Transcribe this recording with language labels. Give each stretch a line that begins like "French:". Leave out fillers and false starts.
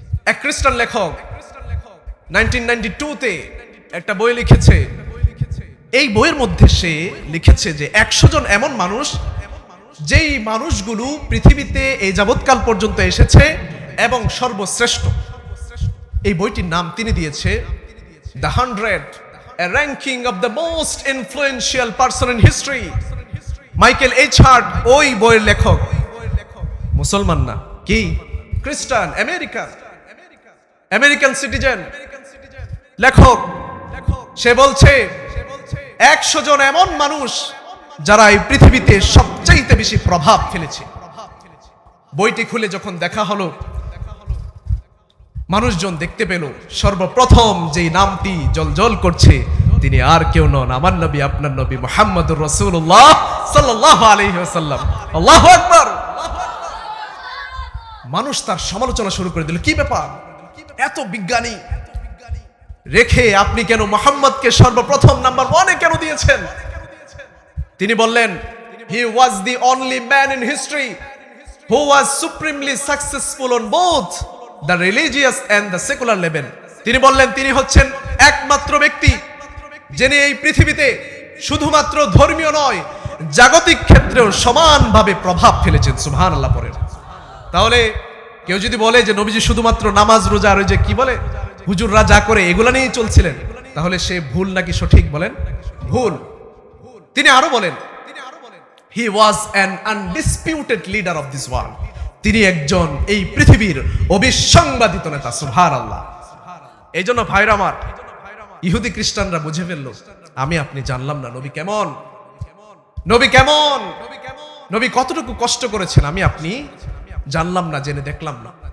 Bangla: এক খ্রিস্টান লেখক 1992 তে একটা বই লিখেছে। এই বইয়ের মধ্যে সে লিখেছে যে 100 জন এমন মানুষ, যেই মানুষগুলো পৃথিবীতে এই যাবৎকাল পর্যন্ত এসেছে এবং সর্বশ্রেষ্ঠ। এই বইটির নাম তিনি দিয়েছে the 100,
English: a ranking of the most influential person in history.
Bangla: Michael H heart ওই বইয়ের লেখক। মুসলমান না, কি খ্রিস্টান, আমেরিকান সিটিজেন লেখক। সে বলছে 100 জন এমন মানুষ যারা এই পৃথিবীতে সবচাইতে বেশি প্রভাব ফেলেছে। বইটি খুলে যখন দেখা হলো, মানুষজন দেখতে পেল সর্বপ্রথম যেই নামটি জলজল করছে তিনি আর কেউ নন, আমার নবী, আপনার নবী মুহাম্মদুর রাসূলুল্লাহ সাল্লাল্লাহু আলাইহি ওয়াসাল্লাম। আল্লাহু আকবার। মানুষ তার সমালোচনা শুরু করে দিল, কি ব্যাপার, এত বিজ্ঞানী রেখে আপনি কেন মুহাম্মদকে সর্বপ্রথম নাম্বার 1-এ কেন দিয়েছেন? তিনি বললেন,
English: he was the only man in history who was supremely successful on both the religious and the secular level.
Bangla: তিনি বললেন, তিনি হচ্ছেন একমাত্র ব্যক্তি যিনি এই পৃথিবীতে শুধুমাত্র ধর্মীয় নয়, জাগতিক ক্ষেত্রেও সমানভাবে প্রভাব ফেলেছেন। সুবহানাল্লাহ পড়েন। তাহলে কেউ যদি বলে যে নবীজি শুধুমাত্র নামাজ রোজা আর ওই যে কি বলে হুজুররা যা করে এগুলা নিয়েই চলছিলেন, তাহলে সে ভুল নাকি সঠিক? বলেন ভুল। তিনি আরো বলেন,
English: he was an undisputed leader of this world.
Bangla: তিনি একজন এই পৃথিবীর অবিসংবাদিত নেতা। সুবহানাল্লাহ। এই জন্য ভাইরা আমার, ইহুদি খ্রিস্টানরা বুঝে ফেললো, আমি আপনি জানলাম না নবী কেমন, নবী কেমন, নবী কতটুকু কষ্ট করেছেন, আমি আপনি জানলাম না, জেনে দেখলাম না।